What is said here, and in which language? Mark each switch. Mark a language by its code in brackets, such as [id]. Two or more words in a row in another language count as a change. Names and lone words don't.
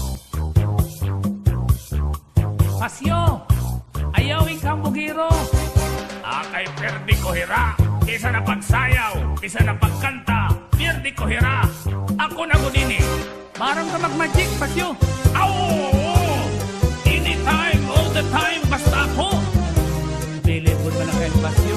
[war] Pasyo, ayaw ikambugiro, Ay perdi ko hira, isa na pagsayaw, isa na pagkanta, perdi ko hira. Ako na gudini. Parang ka mag-magic, Pasyo. Aw! [en] Anytime, all the time, [war] basta ako. Bilibod mo na kayo, Pasyo.